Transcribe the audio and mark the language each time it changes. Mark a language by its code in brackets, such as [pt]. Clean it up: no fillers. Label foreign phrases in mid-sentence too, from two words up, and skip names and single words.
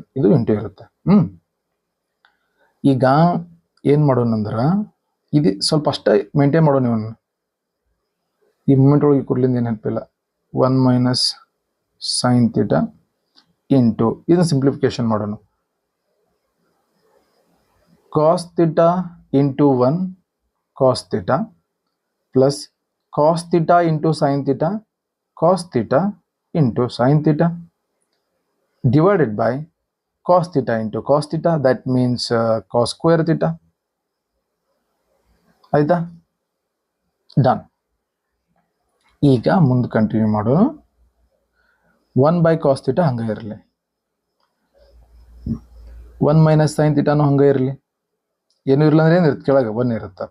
[kn] ಇದು ಇಂಟು ಇರುತ್ತೆ. ಈಗ ಏನು ಮಾಡೋಣ ಅಂದ್ರೆ ಇದು ಸ್ವಲ್ಪ ಅಷ್ಟೇ ಮೇಂಟೈನ್ ಮಾಡೋಣ. ಇವನು ಈ ಮೂಮೆಂಟ್ ಒಳಗೆ ಕೊಡ್ಲಿಂದ ಏನು ನೆನಪಿಲ್ಲ. [en] 1 minus sin theta into [kn] ಇದನ್ನು ಸಿಂಪ್ಲಿಫಿಕೇಶನ್ ಮಾಡೋಣ. [en] cos theta ಇಂಟು 1 cos theta ಪ್ಲಸ್ cos theta ಇಂಟು sin theta cos theta ಇಂಟು sin theta divided by cos theta into cos theta, that means cos square theta. [kn] ಆಯ್ತಾ? ಡನ್. ಈಗ ಮುಂದೆ ಕಂಟಿನ್ಯೂ ಮಾಡೋಣ. [en] 1/cos theta [kn] ಹಂಗೆ ಇರಲಿ, [en] 1 minus sin theta [kn] ನು ಹಂಗೆ ಇರಲಿ. ಏನು ಇರಲ್ಲ ಅಂದ್ರೆ ಏನಿರುತ್ತೆ, ಕೆಳಗೆ 1 ಇರುತ್ತೆ.